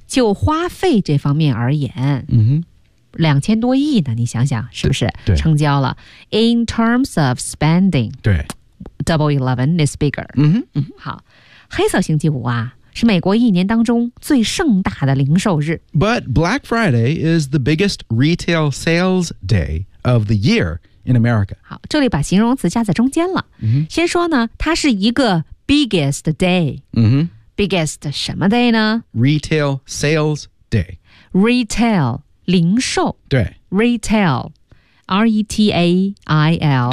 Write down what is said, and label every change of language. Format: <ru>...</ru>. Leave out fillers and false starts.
<zh>就花费这方面而言、 mm-hmm. 2000多亿呢你想想是不是对成交了</zh> <en>In terms of spending</en> <zh>对</zh> <en>Double 11 is bigger 嗯哼</en> <zh>好黑色星期五啊是美国一年当中最盛大的零售日</zh> <en>But Black Friday is the biggest retail sales day of the year in America</en> <zh>好这里把形容词加在中间了、嗯、先说呢它是一个 biggest day 嗯哼 biggest 什么 day 呢</zh> <en>retail sales day</en> <zh>retail零售对</zh> <en>，retail, R E T A I L，</en>